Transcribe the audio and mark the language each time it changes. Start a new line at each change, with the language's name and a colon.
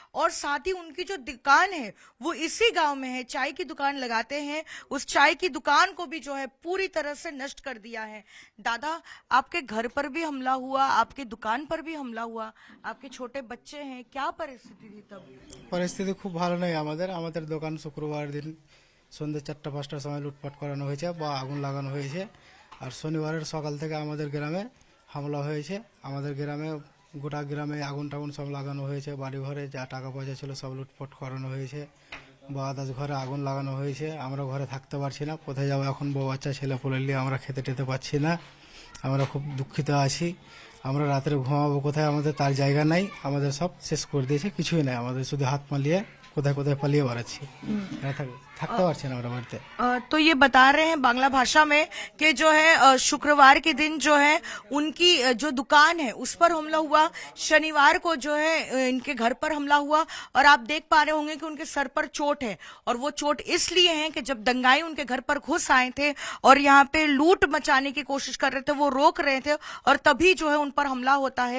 Hindi: और साथ ही उनकी जो दुकान है वो इसी गांव में है, चाय की दुकान लगाते हैं, उस चाय की दुकान को भी जो है पूरी तरह से नष्ट कर दिया है। दादा, आपके घर पर भी हमला हुआ, आपके दुकान पर भी हमला हुआ, आपके छोटे बच्चे हैं, क्या परिस्थिति थी तब?
Bangla: পরিস্থিতি খুব ভালো নয়। আমাদের দোকান শুক্রবার দিন সন্ধ্যে 4-5টার সময় লুটপাট করানো হয়েছে বা আগুন লাগানো হয়েছে। আর শনিবারের সকাল থেকে আমাদের গ্রামে হামলা হয়েছে। আমাদের গ্রামে গোটা গ্রামে আগুন টাগুন সব লাগানো হয়েছে, বাড়ি ঘরে যা টাকা পয়সা ছিল সব লুটপাট করানো হয়েছে বা আদার্স ঘরে আগুন লাগানো হয়েছে। আমরা ঘরে থাকতে পারছি না, কোথায় যাবো এখন, বউ বাচ্চা ছেলে পুলে নিয়ে আমরা খেতে টেতে পাচ্ছি না। আমরা খুব দুঃখিত আছি। আমরা রাত্রে ঘুমাবো কোথায়, আমাদের তার জায়গা নাই, আমাদের সব শেষ করে দিয়েছে, কিছুই নাই আমাদের, শুধু হাত পালিয়ে কোথায় কোথায় পালিয়ে বেড়াচ্ছি, থাকতে পারছি না আমরা বাড়িতে।
Hindi: तो ये बता रहे हैं बांग्ला भाषा में कि जो है शुक्रवार के दिन जो है उनकी जो दुकान है उस पर हमला हुआ, शनिवार को जो है इनके घर पर हमला हुआ। और आप देख पा रहे होंगे कि उनके सर पर चोट है, और वो चोट इसलिए है कि जब दंगाई उनके घर पर घुस आए थे और यहाँ पे लूट मचाने की कोशिश कर रहे थे, वो रोक रहे थे और तभी जो है उन पर हमला होता है।